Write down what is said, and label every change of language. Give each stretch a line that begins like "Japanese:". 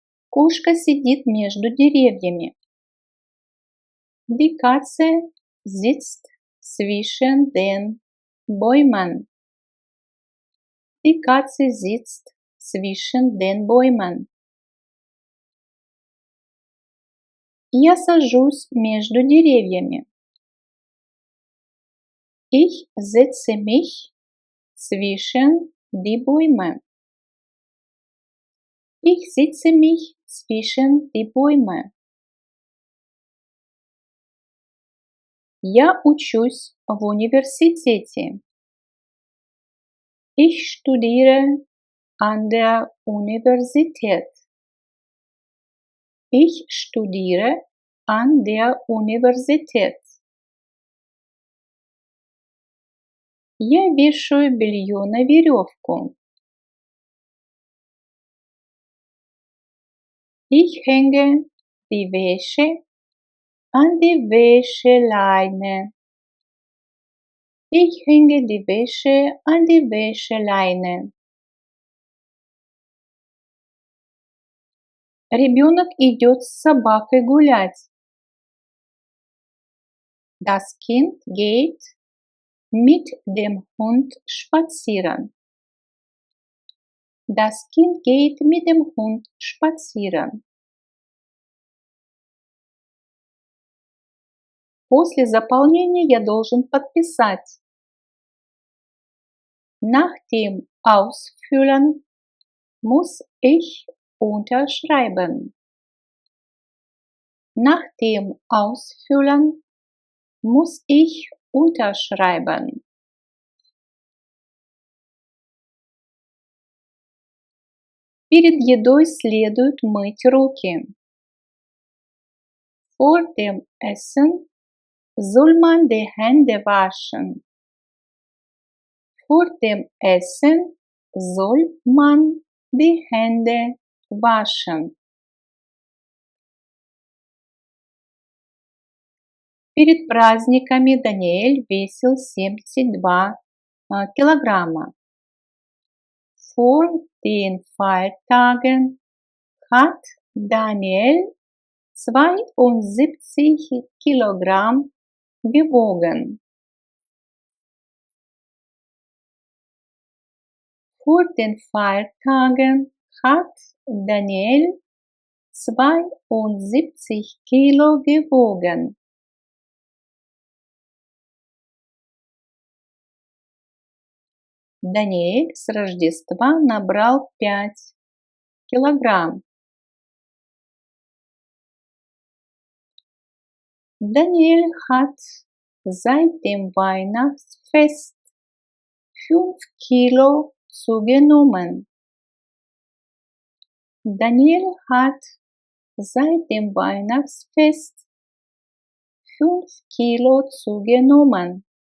Russian: Кошка сидит между деревьями.
German: Die Katze sitzt zwischen den Bäumen. Die Katze sitzt zwischen den Bäumen.
Russian: Я сажусь между деревьями.
German: Ich setze mich zwischen die Bäume. Ich setze mich zwischen die Bäume.
Russian: Я учусь в университете.
German: Ich studiere an der Universität. Ich studiere an der Universität.
Russian: Я вешаю белье на веревку.
German: Ich hänge die Wäsche an die Wäscheleine. Ich hänge die Wäsche an die Wäscheleine.
Russian: Ребенок идет с собакой гулять.
German: Das Kind geht mit dem Hund spazieren. Das Kind geht mit dem Hund spazieren.
Russian: После заполнения я должен подписать.
German: Nach dem Ausfüllen muss ich unterschreiben. Nach dem Ausfüllen muss ich unterschreiben.
Russian: Перед едой следует мыть руки.
German: Vor dem Essen soll man die Hände waschen. Vor dem Essen soll man die Hände waschen?
Russian: Перед праздниками Даниэль весил 72 килограмма.
German: Vor den Feiertagen hat Daniel 72 Kilogramm gewogen. Vor den Feiertagen hat Daniel 72 Kilo gewogen.
Russian: Даниэль с Рождества набрал 5 килограмм.
German: Daniel hat seit dem Weihnachtsfest 5 Kilo zugenommen. Daniel hat seit dem Weihnachtsfest 5 Kilo zugenommen.